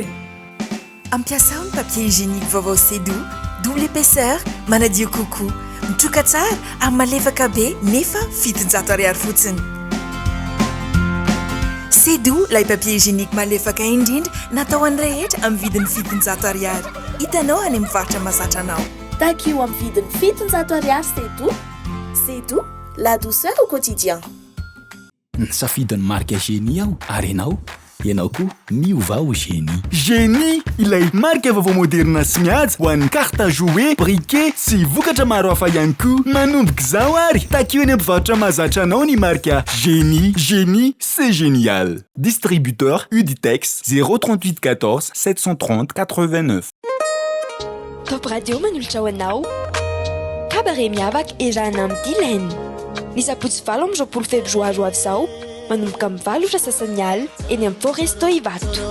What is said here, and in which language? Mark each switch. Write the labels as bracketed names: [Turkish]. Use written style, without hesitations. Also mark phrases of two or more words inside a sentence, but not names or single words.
[Malagasy] Ampiasao ny [French] papier hygiénique [Malagasy] vaovao Sedo, [French] double épaisseur, [Malagasy] manadio kokoa, mitroka tsara ary malefaka be nefa 700 ariary fotsiny. Sedo, lay [French] papier hygiénique [Malagasy] malefaka indrindra natao an'ny rehetra amin'ny vidiny 700 ariary. Hitanao any mivarotra mahazatra anao. Takio amin'ny vidiny 700 ariary Sedo. [French] Sedo, la douceur au quotidien. [Malagasy] Nisafidiny marika Génie aho ary ianao koa miova ho Génie. Génie, ilay marika vaovao moderna sy mihaja ho an'ny [French] carte à jouer, [Malagasy] briquet sy vokatra maro hafa ihany koa. Manomboka izao ary takio any mpivarotra mahazatra anao ny marika Génie. [French] Génie, c'est génial. Distributeur Uditex 038 14 730 89. [Malagasy] Top Radio manolotra ho anao. Cabaret miavaka erana amin'ny Dilaine. Ny sabotsy valo amin'ny 20 febroary ho avy izao, manomboka amin'ny 7 sasany alina eny amin'ny Foresto Ivato.